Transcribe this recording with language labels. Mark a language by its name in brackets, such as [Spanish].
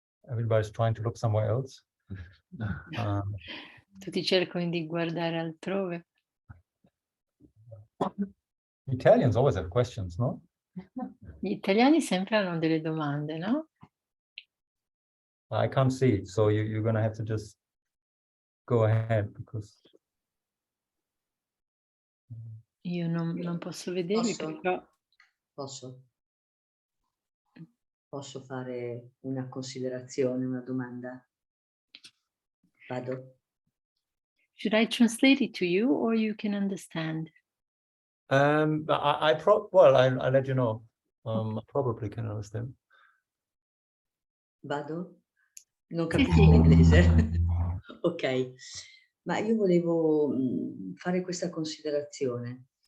[English] Everybody's trying to look somewhere else. [Italian] Tutti cercano di guardare altrove. [English] Italians always have questions, no? [Italian] Gli italiani sempre hanno delle domande, no? [English] I can't see, so you're gonna have to just go ahead because [Italian] Io non posso vederli, però Posso fare una considerazione, una domanda? Vado? [English] Should I translate it to you or you can understand? I'll let you know. I probably can understand. [Italian] Vado? Non capisco l'inglese. Ok, ma io volevo fare questa considerazione.